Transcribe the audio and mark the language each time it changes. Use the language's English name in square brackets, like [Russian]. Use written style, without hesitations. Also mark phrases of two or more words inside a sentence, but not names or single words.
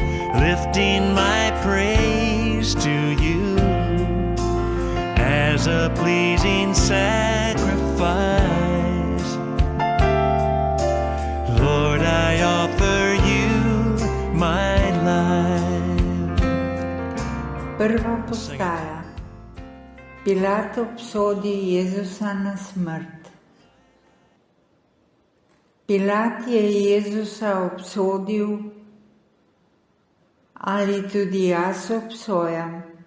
[English] lifting my praise to you as a pleasing sacrifice. Lord, I offer you my life. [Slovenian] Prva postaja. Pilat obsodi Jezusa na smrt. Pilat je Jezusa obsodil, ali tudi jaz obsojam.